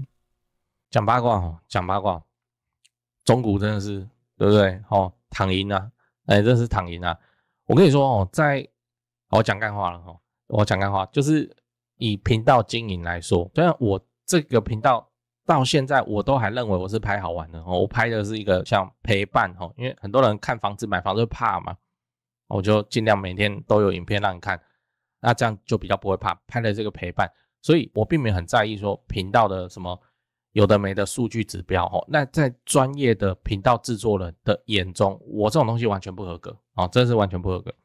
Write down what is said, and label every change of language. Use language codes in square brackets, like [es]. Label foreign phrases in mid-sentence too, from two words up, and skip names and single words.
[zh] 講八卦，講八卦，中古真的是，對不對？躺贏啊，真是躺贏啊！我跟你說我講幹話了我講幹話，就是以頻道經營來說，雖然我這個頻道到現在我都還認為我是拍好玩的我拍的是一個像陪伴因為很多人看房子買房子會怕嘛，我就盡量每天都有影片讓你看，那這樣就比較不會怕，拍了這個陪伴，所以我並沒有很在意說頻道的什麼有的沒的數據指標那在專業的頻道制作人的眼中，我這種東西完全不合格真的是完全不合格。